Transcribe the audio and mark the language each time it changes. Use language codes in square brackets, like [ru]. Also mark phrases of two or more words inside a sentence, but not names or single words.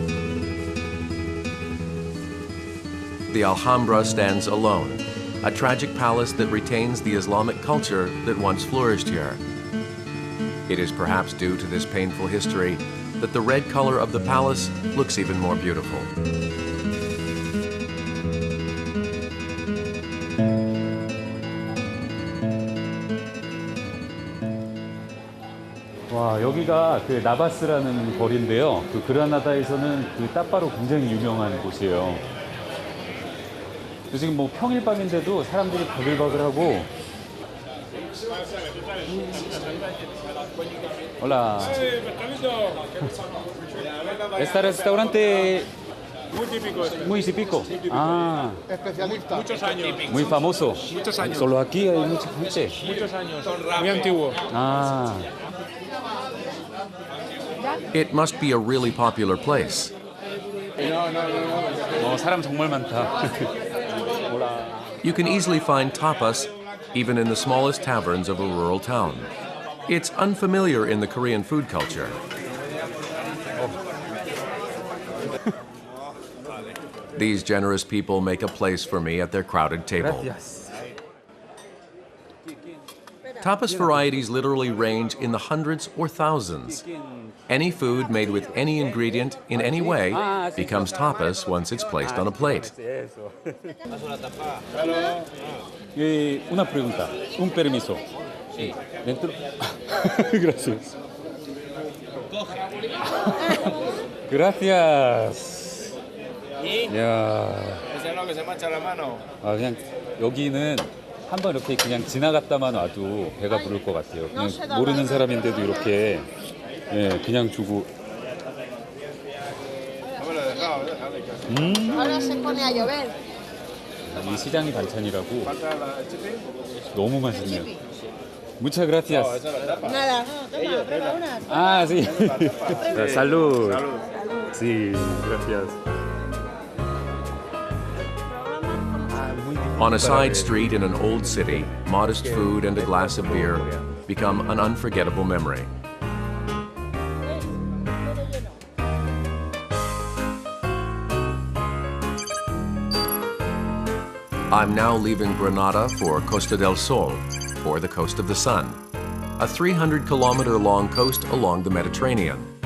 [en] The Alhambra stands alone, a tragic palace that retains the Islamic culture that once flourished here. It is perhaps due to this painful history that the red color of the palace looks even more beautiful. [ko] 와, 여기가 그 나바스라는 거리인데요. 그 그라나다에서는 그 따빠로 굉장히 유명한 곳이에요. 지금 뭐 평일 밤인데도 사람들이 바글바글하고. [es] Hola. Este restaurante muy típico. Ah, Muchos años. muy famoso. Muchos años. Solo aquí hay mucha gente. Muchos años. Muy antiguo. Ah, [en] It must be a really popular place. [ko] 사람 정말 많다. [en] You can easily find tapas even in the smallest taverns of a rural town. It's unfamiliar in the Korean food culture. These generous people make a place for me at their crowded table. Tapas varieties literally range in the hundreds or thousands. Any food made with any ingredient in any way becomes tapas once it's placed on a plate. [es] Una pregunta, un permiso. Dentro. Gracias. Gracias. [ko] 야. 그냥 여기는 한번 이렇게 그냥 지나갔다만 와도 배가 부를 것 같아요. 그냥 모르는 사람인데도 이렇게 그냥 주고. 이 시장이 반찬이라고 너무 맛있네요. [es] Muchas gracias. Nada, toma, prueba una. Ah, sí. Salud. Sí, gracias. [en] On a side street in an old city, modest food and a glass of beer become an unforgettable memory. I'm now leaving Granada for Costa del Sol, or the Coast of the Sun, a 300-kilometer-long coast along the Mediterranean.